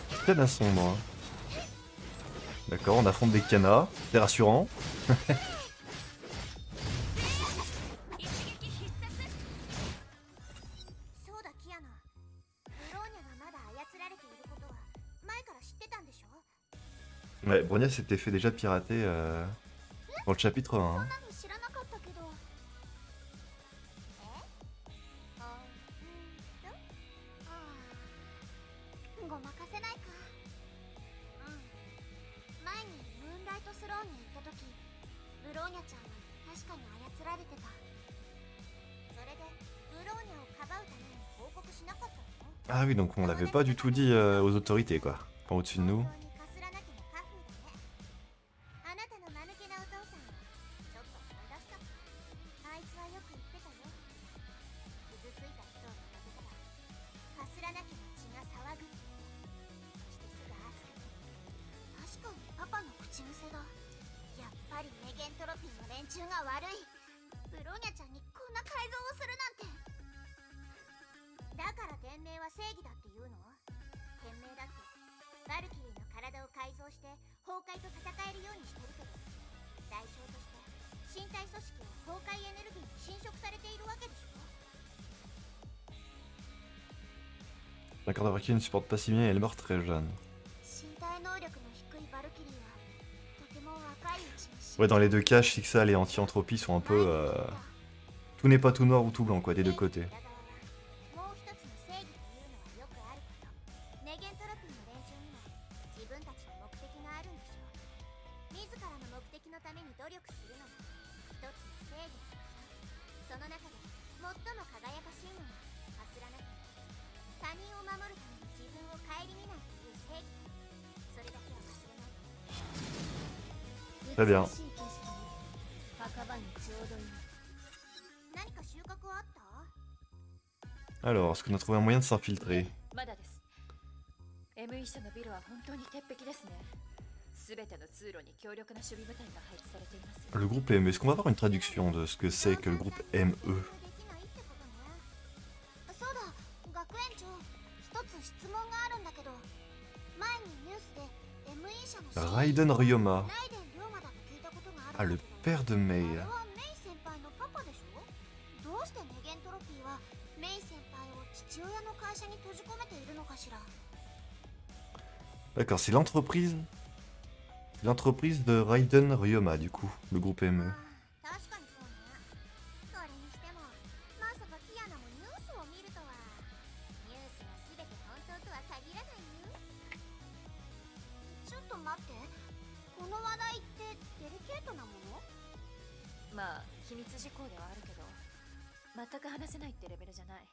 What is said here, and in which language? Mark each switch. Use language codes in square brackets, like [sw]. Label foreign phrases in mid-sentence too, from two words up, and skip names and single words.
[fr] peine à son moi. D'accord, on affronte des canas, c'est rassurant. [ja] そうだキアナ、ブローニャがまだ操られていることは前から知ってたんでしょ？ [fr] Ouais, Bronia s'était fait déjà pirater dans le chapitre 1. [ja] そん [fr] hein. [ja] なに知らなかったけど。あ、ごまかせないか。前にムーンライトスローンに行った時、ブローニャちゃんは確かに操られてた。それでブローニャをかばうために報告しなかったの？ [fr] Ah oui, donc on l'avait pas du tout dit aux autorités quoi. Enfin au-dessus de nous. [ja] 本当にカスラなきのカフーだね。あなたの間抜けなお父さんはちょっと思い出した。あいつはよく言ってたよ。傷ついた人を見かけたらカスラなきの血が騒ぐって。そしてすぐ熱くなる。確かにパパの口癖だ。やっぱりメゲントロピーの連中が悪い。ブローニャちゃんにこんな改造をするなんて。だから天命は正義だって言うの？天命だってバルキリーの体を改造して崩壊と戦えるようにしてるけど、代償として身体組織を崩壊エネルギーに侵食されているわけでしょ。 [fr] D'accord, d'avoir qui ne supporte pas si bien et elle meurt très jeune. [ja] 身体能力の低いバルキリーはとても若いうちに死ん [fr] Ouais, dans les deux cas, Shixal et Anti-Entropie sont un peu... Tout n'est pas tout noir ou tout blanc quoi, des deux côtés. [ja] もう一つの正義というのはよくあること。ネゲントロピーの連中にも自分たちの目的があるんでしょう。自らの目的のために努力するのが一つの正義なのさ。その中で最も輝かしいのがカスラなき。他人を守るために自分を顧みないという正義。それだけは忘れないで。 [fr] Très bien. [ja] 美しい景色に墓場にちょうどいい。何か収穫はあった？ [fr] Alors, est-ce qu'on a trouvé un moyen de s'infiltrer? [ja] まだです。ME 社のビルは本当に鉄壁ですね。すべての通路に強力な守備部隊が配置されています。 [fr] Le groupe ME, est-ce qu'on va avoir une traduction de ce que c'est que le groupe ME? [ja] そうだ、学園長、一つ質問があるんだけど、前にニュースで ME 社の Raiden Ryoma. ライデン・リョーマだと聞いたことがあ [fr] Ah, [ja] るん [fr] le [ja] だけど、 [fr] père de Mei. [ja] あれはメイ先輩のパパでしょ？どうしてネゲントロピーはメイ先輩を父親の会社に閉じ込めているのかしら？ [fr] D'accord, c'est l'entreprise. L'entreprise de Raiden Ryoma, du coup, le groupe ME. [ja] 確かにそうね。それにしても、まさかキアナもニュースを見るとは。ニュースが全て本当とは限らないよ。ちょっと待って、この話題ってデリケートなもの？まあ秘密事項ではあるけど、全く話せないってレベルじゃない。